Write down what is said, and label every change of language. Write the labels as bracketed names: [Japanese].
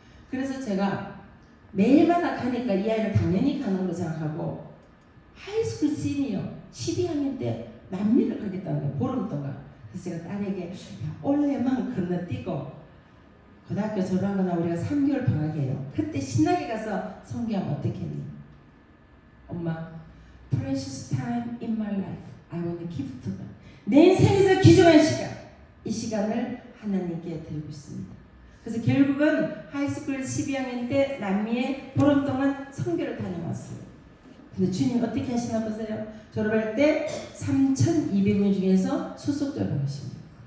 [Korean] 그래서 제가 매일마다 가니까 이 아이를 당연히 가는 걸로 생각하고 하이스쿨 시니어 12학년 때 남미를 가겠다는 거예요. 보름 동안. 그래서 제가 딸에게 올해만 건너뛰고 고등학교 졸업하거나 우리가 3개월 방학이에요. 그때 신나게 가서 선교하면 어떻겠니? [English] 엄마, precious time in my life, I want to give to God. [Korean] 내 인생에서 귀중한 시간, 이 시간을 하나님께 드리고 있습니다. 그래서 결국은 하이스쿨 12학년 때 남미에 보름 동안 선교를 다녀왔어요. 근데 주님 어떻게 하시나 보세요. 졸업할 때 3,200명 중에서 수석적으로 하십니다.